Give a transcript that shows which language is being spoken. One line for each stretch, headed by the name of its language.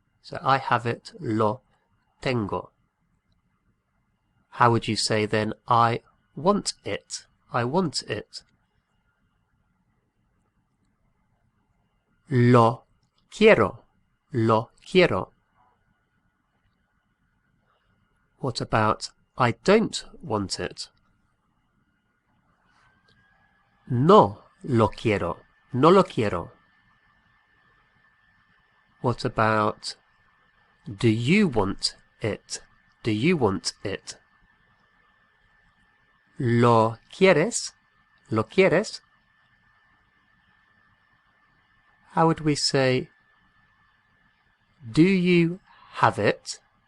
English: So I have it,
Spanish: lo tengo.
English: How would you say then, I want it, I want it?
Spanish: Lo quiero, lo quiero.
English: What about I don't want it?
Spanish: No lo quiero, no lo quiero.
English: What about do you want it? Do you want it?
Spanish: ¿Lo quieres? ¿Lo quieres?
English: How would we say, do you have it?